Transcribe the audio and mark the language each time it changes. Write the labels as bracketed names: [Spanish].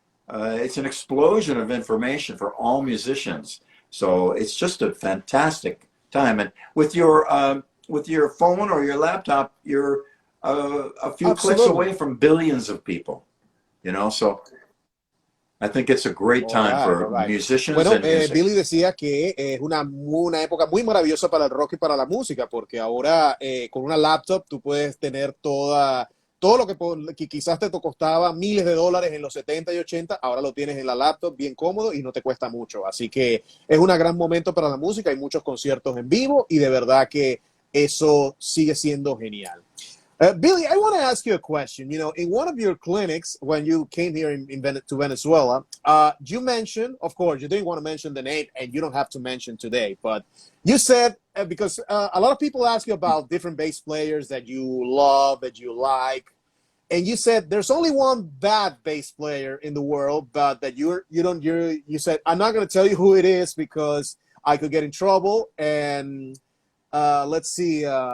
[English] It's an explosion of information for all musicians. So it's just a fantastic time. And with your phone or your laptop, you're a few clicks away from billions of people, you know, so I think it's a great time for musicians [Spanish] bueno, [English] and music. [Spanish] Billy decía que es una época muy maravillosa para el rock y para la música, porque ahora con una laptop tú puedes tener todo lo que quizás te costaba miles de dólares en los 70 y 80, ahora lo tienes en la laptop bien cómodo y no te cuesta mucho. Así que es un gran momento para la música, hay muchos conciertos en vivo y de verdad que eso sigue siendo genial. [English] Billy, I want to ask you a question. You know, in one of your clinics, when you came here to Venezuela, you mentioned, of course, you didn't want to mention the name, and you don't have to mention today, but you said, because a lot of people ask you about different bass players that you love, that you like, and you said there's only one bad bass player in the world, but that you said, I'm not going to tell you who it is because I could get in trouble, and let's see.